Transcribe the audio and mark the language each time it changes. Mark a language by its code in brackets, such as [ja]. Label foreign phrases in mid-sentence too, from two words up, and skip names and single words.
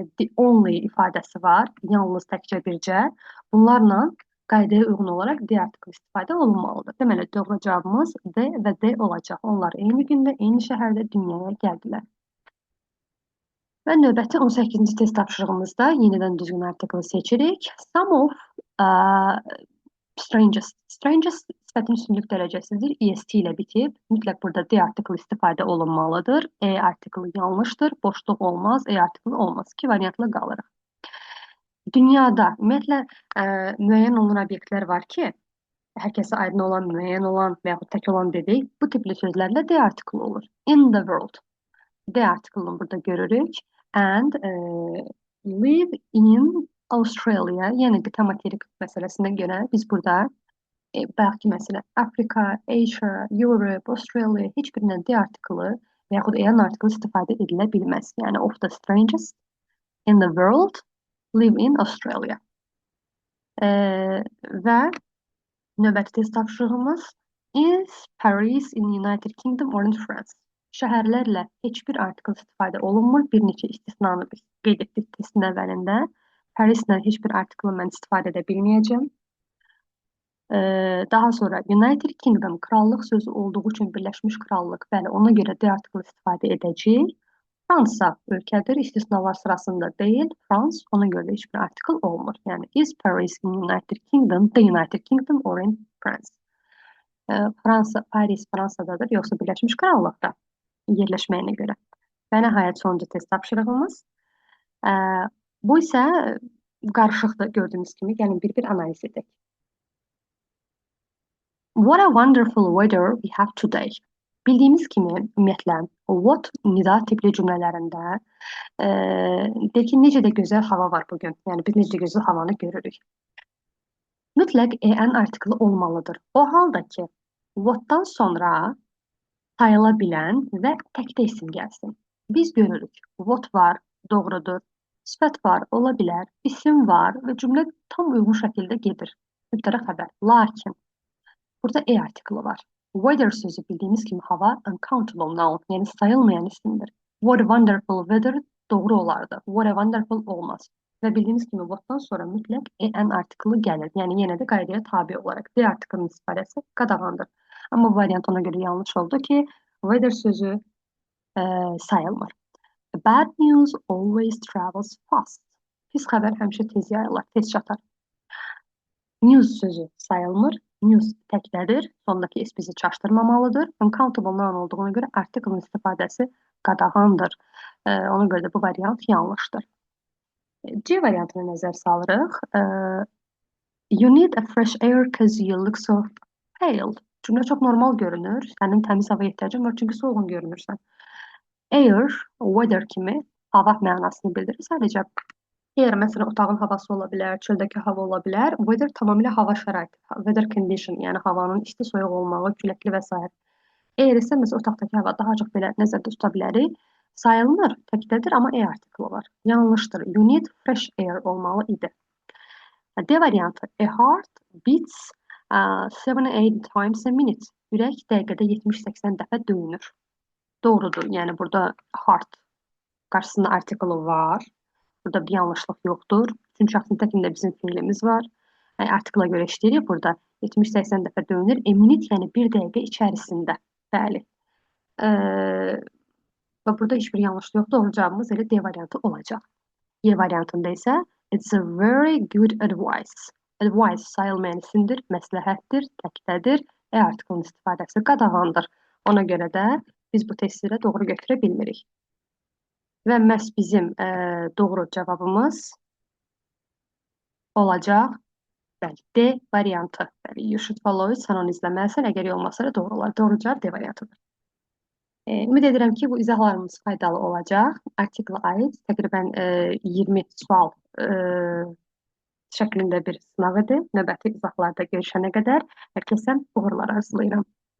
[en] The only [az] ifadəsi var, yalnız təkcə bircə. Bunlarla qaydaya uyğun olaraq D artikli istifadə olunmalıdır. Deməli, doğru cavabımız D və D olacaq. Onlar eyni gündə, eyni şəhərdə dünyaya gəldilər. Və növbəti 18-ci test tapşırığımızda yenidən düzgün artikli seçirik. [en] Some of strangest. [az] Strangest sifətin üstünlük dərəcəsidir. EST ilə bitib. Mütləq burada D artikli istifadə olunmalıdır. E artikli yanlışdır. Boşluq olmaz. E artikli olmaz. İki variantla qalırıq. Dünyada ümumiyyətlə müəyyən olunan obyektlər var ki, hər kəsə aydın olan, müəyyən olan və yaxud tək olan dedik. Bu tipli sözlərlə D artikli olur. [en] In the world. [az] D artiklını burada görürük. [en] And live in Australia. [az] Yəni qitə materik məsələsinə görə biz burada bayaqki məsələ Afrika, Asia, Europe, Australia heç birindən D artiklı və yaxud EN artiklı istifadə edilə bilməz. Yəni [en] of the strangest in the world live in Australia. [az] Və növbəti test tapşırığımız [en] is Paris in United Kingdom or in France? [az] Şəhərlərlə heç bir artikl istifadə olunmur. Bir neçə istisnanı biz qeyd etdik testin əvvəlində. Parislə heç bir artiklı mən istifadə edə bilməyəcəm. Daha sonra United Kingdom krallıq sözü olduğu üçün Birləşmiş Krallıq, bəli, ona görə D artiklı istifadə edəcəyik. Fransa ölkədir, istisnalar sırasında deyil. Frans, ona görə də heç bir artikl olmur. Yəni, [en] is Paris in United Kingdom, the United Kingdom or in France? [az] Fransa, Paris Fransadadır, yoxsa Birləşmiş Krallıqda yerləşməyinə görə. Və nəhayət sonuncu test tapşırığımız. Bu isə qarışıqdır gördüyünüz kimi. Gəlin bir-bir analiz edək. [en] What a wonderful weather we have today. [az] Bildiyimiz kimi, ümumiyyətlə, what nida tipli cümlələrində deyir ki, necə də gözəl hava var bugün. Yəni, biz necə də gözəl havanı görürük. Mütləq en artikli olmalıdır. O halda ki, what'dan sonra sayıla bilən və təkdə isim gəlsin. Biz görürük, what var, doğrudur, sifət var, ola bilər, isim var və cümlə tam uyğun şəkildə gedir. Mübtəda xəbər. Lakin, burada E artikli var. Weather sözü bildiyimiz kimi hava [en] uncountable noun, [az] yəni sayılmayan isimdir. [en] What a wonderful weather [az] doğru olardı. [en] What a wonderful [az] olmaz. Və bildiyimiz kimi what'dan sonra mütləq en artikli gəlir. Yəni yenə də qaydaya tabi olaraq D artiklinin istifadəsi qadağandır. Amma bu variant ona görə yanlış oldu ki, weather sözü sayılmır. [en] Bad news always travels fast. [az] Pis xəbər həmişə tez yayılır, tez çatar. News sözü sayılmır. News təklədir. Sondakı S bizi çaşdırmamalıdır. [en] Uncountable noun [az] olduğuna görə artiklın istifadəsi qadağandır. Ona görə də bu variant yanlışdır. C variantına nəzər salırıq. [en] You need a fresh air because you look so pale. [az] Cümlə çox normal görünür. Sənin təmiz hava ehtiyacın var çünki soğuğun görünürsən. Air, weather kimi hava mənasını bildirir. Sadəcə air, məsələn, otağın havası ola bilər, çöldəki hava ola bilər. Weather tamamilə hava şəraiti, [en] weather condition, [az] yəni havanın isti, soyuq olmağı, küləkli və s. Air isə məsələn, otaqdakı hava daha çox belə nəzərdə tuta bilərik. sayılmır, təkdədir, amma E artiklı var. Yanlışdır. [en] You need fresh air [az] olmalı idi. D variantı. [en] A heart beats 7-8 times a minute. [az] Ürək dəqiqədə 70-80 dəfə döyünür. Doğrudur. Yəni burada heart qarşısında artiklı var. Burada bir yanlışlıq yoxdur. Çünki şəxsin təkində bizim fiilimiz var. Yəni, artikla görə işləyirik. Burada 70-80 dəfə döyünür. [en] A minute [az] yəni bir dəqiqə içərisində. Bəli. Və burada heç bir yanlışlıq yoxdur. Doğru cavabımız elə D variantı olacaq. Y variantında isə [en] it's a very good advice. [az] Advice sayılmayan isimdir, məsləhətdir, təkdədir, E artiklının istifadəsi qadağandır. Ona görə də biz bu testi ilə doğru götürə bilmirik. Və məhz bizim doğru cavabımız olacaq bəli, D variantı. Bəli, [en] you should follow it, [az] sən onu izləməlisən, əgər olmasa da doğru olar. Doğru cavab D variantıdır. Ümid edirəm ki, bu izahlarımız faydalı olacaq. Artiklə aid təqribən 20 sual şəklində bir sınaq idi. Növbəti izahlarda görüşənə qədər hər kəsə uğurlar arzulayıram.